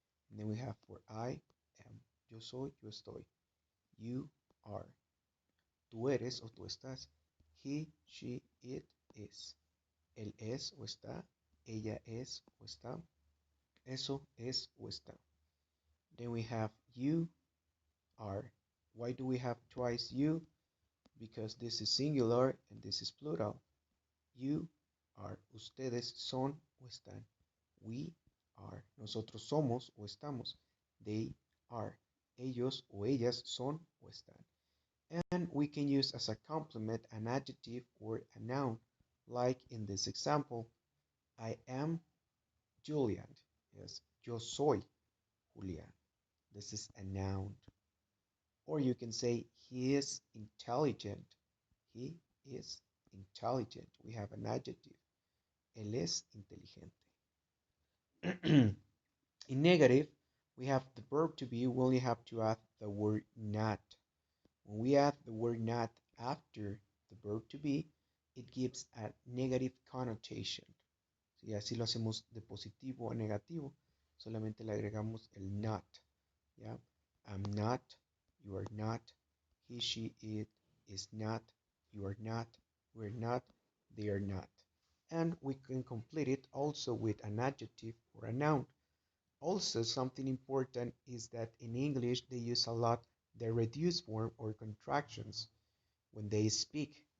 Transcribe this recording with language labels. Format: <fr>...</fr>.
<en>And then we have for I am,</en> <es>yo soy, yo estoy,</es> <en>you are,</en> <es>tú eres o tú estás,</es> <en>he, she, it is,</en> <es>él es o está, ella es o está, eso es o está.</es> <en>Then we have you are. Why do we have twice you? Because this is singular and this is plural. You are,</en> <es>ustedes son o están.</es> <en>We are,</en> <es>nosotros somos o estamos.</es> <en>They are,</en> <es>ellos o ellas son o están.</es> <en>And we can use as a complement an adjective or a noun, like in this example, I am Julian. Yes,</en> <es>yo soy Julian.</es> <en>This is a noun. Or you can say he is intelligent. He is intelligent. We have an adjective.</en> <es>Él es inteligente.</es> <en>In negative, we have the verb to be, we only have to add the word not. When we add the word not after the verb to be, it gives a negative connotation.</en> <es>Si así lo hacemos de positivo a negativo, solamente le agregamos el not. ¿Ya?</es> <en>I'm not, you are not, he, she, it is not, you are not, we're not, they are not. And we can complete it also with an adjective or a noun. Also, something important is that in English they use a lot the reduced form or contractions when they speak.</en>